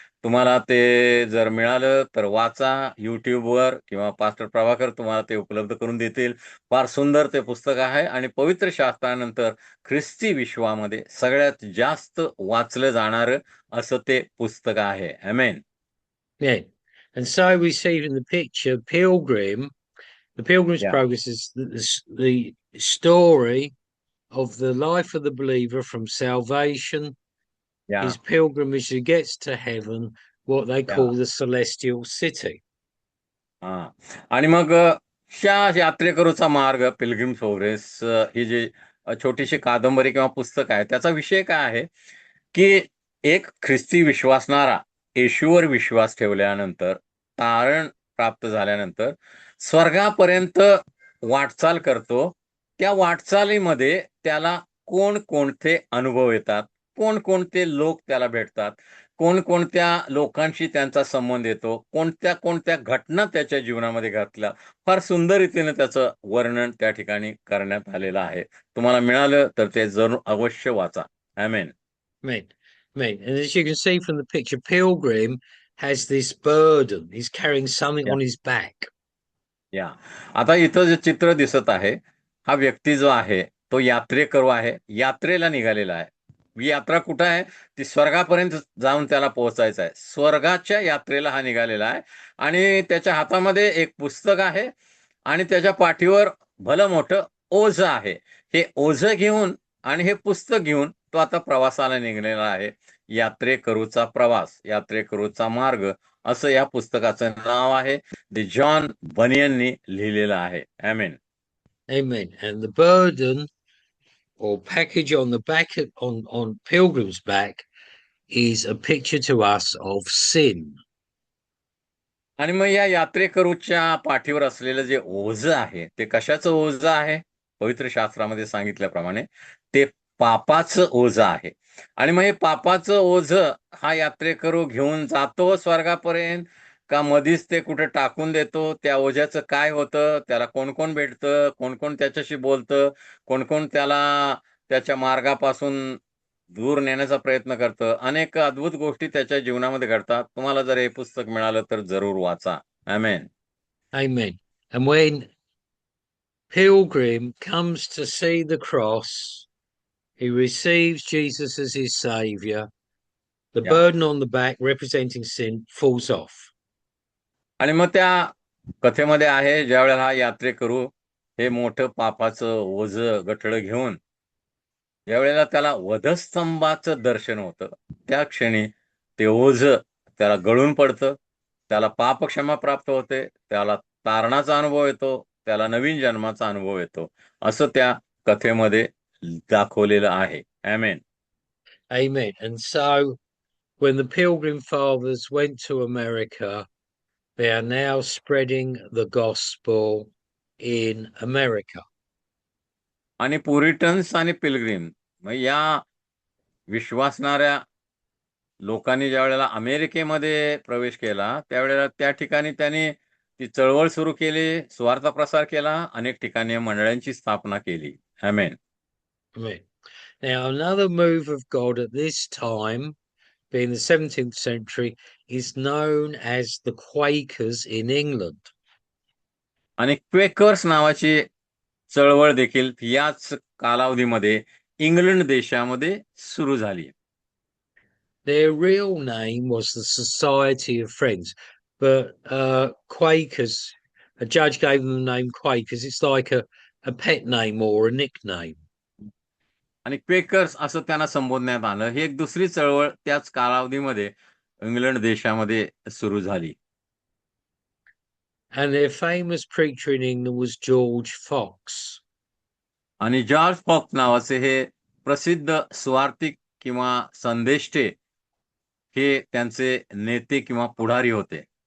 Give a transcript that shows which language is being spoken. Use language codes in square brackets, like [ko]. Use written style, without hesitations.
[mr] तुम्हाला ते जर मिळालं तर वाचा YouTubeवर किंवा पास्टर प्रभाकर तुम्हाला ते उपलब्ध करून देतील. फार सुंदर ते पुस्तक आहे आणि पवित्र शास्त्रानंतर ख्रिस्ती विश्वामध्ये सगळ्यात जास्त वाचलं जाणारं असं ते पुस्तक आहे. आमेन. [en] Yeah. And so we see in the picture Pilgrim, the Pilgrim's या, Progress is the story of the life of the believer from salvation, या, his pilgrimage he gets to heaven, what they या. call the celestial city. हां. [mr] आणि मग ह्या यात्रेकरूचा मार्ग Pilgrim progress ही जी छोटीशी कादंबरी किंवा पुस्तक आहे, त्याचा विषय काय आहे, की एक ख्रिस्ती विश्वासणारा येशूवर विश्वास ठेवल्यानंतर, तारण प्राप्त झाल्यानंतर स्वर्गापर्यंत वाटचाल करतो. त्या वाटचालीमध्ये त्याला कोणकोणते अनुभव येतात, कोणकोणते लोक त्याला भेटतात, कोणकोणत्या लोकांशी त्यांचा संबंध येतो, कोणत्या-कोणत्या घटना त्याच्या जीवनामध्ये घडल्या. फार सुंदर रीतीने त्याचं वर्णन त्या ठिकाणी करण्यात आलेलं आहे. तुम्हाला मिळालं तर ते जरूर अवश्य वाचा. आमेन. [en] Amen. Amen. And as you can see from the picture, Pilgrim has this burden. He's carrying something या, on his back. या. [mr] आता इथं जे चित्र दिसत आहे, हा व्यक्ती जो आहे, तो यात्रेकरू आहे. यात्रेला निघालेला आहे. ही यात्रा कुठं आहे? ती स्वर्गापर्यंत जाऊन त्याला पोहोचायचं आहे. स्वर्गाच्या यात्रेला हा निघालेला आहे आणि त्याच्या हातामध्ये एक पुस्तक आहे आणि त्याच्या पाठीवर भलं मोठं ओझं आहे. हे ओझं घेऊन आणि हे पुस्तक घेऊन तो आता प्रवासाला निघालेला आहे. यात्रेकरूचा प्रवास, यात्रेकरूचा मार्ग असं या पुस्तकाचं नाव आहे. ते जॉन बनियननी लिहिलेलं आहे. आमेन. [en] Amen. And the burden or package on the back on Pilgrim's back is a picture to us of sin. [mr] आणि मग या यात्रेकरूच्या पाठीवर असलेलं जे ओझं आहे, ते कशाचं ओझं आहे? पवित्र शास्त्रामध्ये सांगितल्याप्रमाणे ते पापाचं ओझं आहे. आणि मग हे पापाचं ओझं हा यात्रेकरू घेऊन जातो स्वर्गापर्यंत, का मधीच ते कुठे टाकून देतो? त्या ओझ्याचं काय होतं? त्याला कोण-कोण भेटतं? कोण-कोण त्याच्याशी बोलतं? कोण-कोण त्याला त्याच्या मार्गापासून दूर नेण्याचा प्रयत्न करतं. अनेक अद्भुत गोष्टी त्याच्या जीवनामध्ये घडतात. तुम्हाला जर हे पुस्तक मिळालं तर जरूर वाचा. आमेन. [en] Amen. And when Pilgrim comes to see the cross, he receives Jesus as his savior. The या. burden on the back representing sin falls off. [mr] आणि मग त्या कथेमध्ये आहे ज्यावेळेला हा यात्रेकरू हे मोठं पापाचं ओझं गठडं घेऊन ज्यावेळेला त्याला वधस्तंभाचं दर्शन होतं, त्या क्षणी ते ओझं त्याला गळून पडतं. त्याला पापक्षमा प्राप्त होते. त्याला तारणाचा अनुभव येतो. त्याला नवीन जन्माचा अनुभव येतो. असं त्या कथेमध्ये दाखवलेलं आहे. आमेन. [en] Amen. And so when the Pilgrim Fathers went to America, they are now spreading the gospel in America. [mr] आणि पुरिटन्स आणि पिलग्रिम मग या विश्वासणाऱ्या लोकांनी ज्यावेळेला अमेरिकेमध्ये प्रवेश केला, त्यावेळेला त्या ठिकाणी त्यांनी ती चळवळ सुरू केली, सुवार्ता प्रसार केला, अनेक ठिकाणी मंडळांची स्थापना केली. आमेन. [en] Amen. Now, another move of God at this time, being the 17th century, is known as the Quakers in England. [mr] आणि क्वेकर्स नावाची चळवळ देखील याच कालावधीमध्ये इंग्लंड देशामध्ये सुरू झाली. [en] Their real name was the Society of Friends, but Quakers, a judge gave them the name Quakers. It's like a pet name or a nickname. [mr] आणि क्वेकर्स असं त्यांना संबोधण्यात आलं. ही एक दुसरी चळवळ त्याच कालावधीमध्ये इंग्लंड देशामध्ये सुरू झाली. [en] And their famous preacher in England was George Fox. [mr] आणि जॉर्ज फॉक्स नावाचे हे प्रसिद्ध सुवार्तिक किंवा संदेष्टे हे त्यांचे नेते किंवा पुढारी होते.